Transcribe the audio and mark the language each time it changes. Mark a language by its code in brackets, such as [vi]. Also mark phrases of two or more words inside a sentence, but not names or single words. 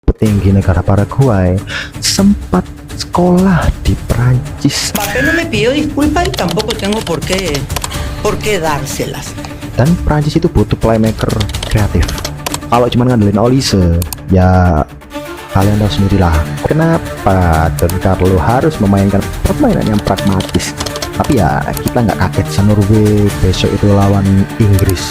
[id] Petinggi negara Paraguay sempat sekolah di Prancis. [es] Mbappé no me pidió disculpas y tampoco tengo por qué dárselas. [id] Dan Prancis itu butuh playmaker kreatif. Kalau cuma ngandelin Olise, ya kalian tahu sendirilah kenapa Don Carlo harus memainkan permainan yang pragmatis. Tapi ya kita nggak kaget Norway besok itu lawan Inggris.